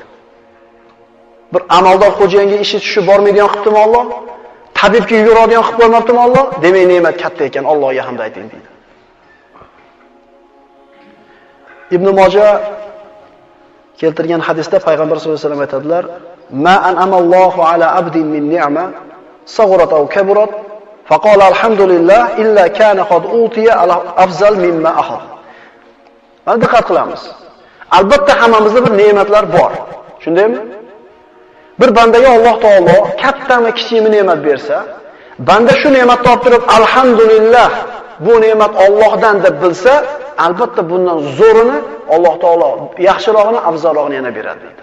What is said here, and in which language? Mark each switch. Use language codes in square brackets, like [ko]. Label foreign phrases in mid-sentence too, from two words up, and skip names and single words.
[uz] Bir amaldor xo'jayinga ishi tushib bormaydigan qilibdimi Alloh? Tabibga yuguradigan qilib qo'ymabdimi Alloh? Demak, ne'mat katta ekan, Allohga hamd ayting deydi. Ibn Moja keltirgan hadisda payg'ambar [ar] صلى الله عليه وسلم [uz] aytadilar: [ar] "ما أنعم الله على عبد من نعمة صغرت أو كبرت فقال الحمد لله إلا كان قد أعطي أفضل مما أخذ." [uz] Mana diqqat qilamiz. Albatta hammamizda bir ne'matlar bor. Shundaymi? Bir bandaga Alloh taolo kattami kichikmi ne'mat bersa, banda shu ne'matni olib turib alhamdulillah, bu ne'mat Allohdan deb bilsa, albatta bundan zo'rini Alloh taolo yaxshirog'ini, afzalrog'ini yana beradi deydi.